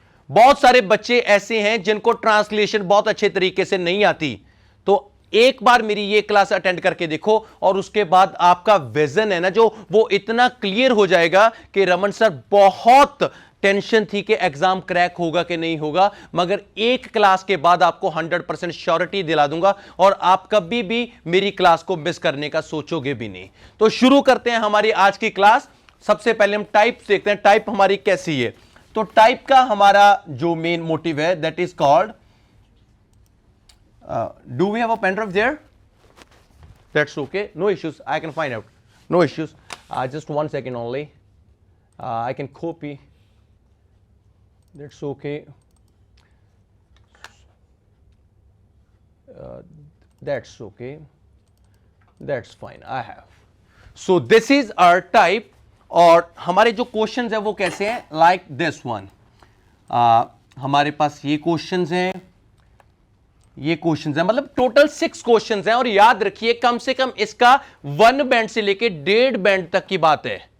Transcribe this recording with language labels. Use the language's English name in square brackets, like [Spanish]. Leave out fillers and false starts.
[Hindi] बहुत सारे बच्चे ऐसे हैं जिनको ट्रांसलेशन बहुत अच्छे तरीके से नहीं आती, तो एक बार मेरी ये क्लास अटेंड करके देखो और उसके बाद आपका विजन है ना जो, वो इतना क्लियर हो जाएगा कि रमन सर बहुत टेंशन थी कि एग्जाम क्रैक होगा कि नहीं होगा, मगर एक क्लास के बाद आपको 100% श्योरिटी दिला दूंगा और आप कभी भी मेरी क्लास को मिस करने का सोचोगे भी नहीं। तो शुरू करते हैं हमारी आज की क्लास। सबसे पहले हम टाइप देखते हैं, टाइप हमारी कैसी है। तो टाइप का हमारा जो मेन मोटिव है [English] That is called, do we have a pen drive there? That's okay, no issues, I can find out, no issues. Just 1 second only. I can copy, that's okay. That's okay, that's fine, I have. So this is our type. [Hindi] और हमारे जो questions है वो कैसे हैं, [English] Like this one. [Hindi] हमारे पास ये questions हैं, ये क्वेश्चंस हैं, मतलब टोटल 6 क्वेश्चंस हैं। और याद रखिए कम से कम इसका 1 बैंड से लेके 1.5 बैंड तक की बात है।